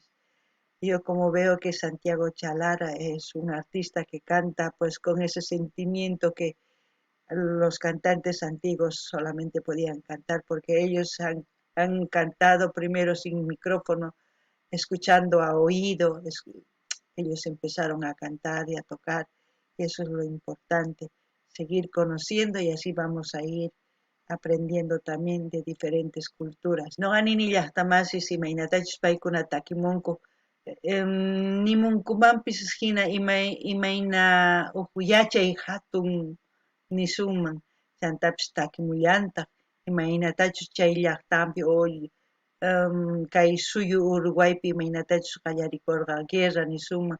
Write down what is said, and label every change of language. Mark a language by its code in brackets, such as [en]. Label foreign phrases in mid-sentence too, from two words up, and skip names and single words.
[es] Yo como veo que Santiago Chalara es un artista que canta pues con ese sentimiento los cantantes antiguos solamente podían cantar porque ellos han cantado primero sin micrófono, escuchando a oído, ellos empezaron a cantar y a tocar, y eso es lo importante, seguir conociendo y así vamos a ir aprendiendo también de diferentes culturas. [qu] No anini llaqtamasis imaynatachus paykuna takimunku, nimunkumanpis hina imayna yachay hatun nisunman, chantapis takimullantaq, imaynatachus chay llaqtampi o kay suyu Uruguaypi imaynatachus qallarikurqa guerra nisunman,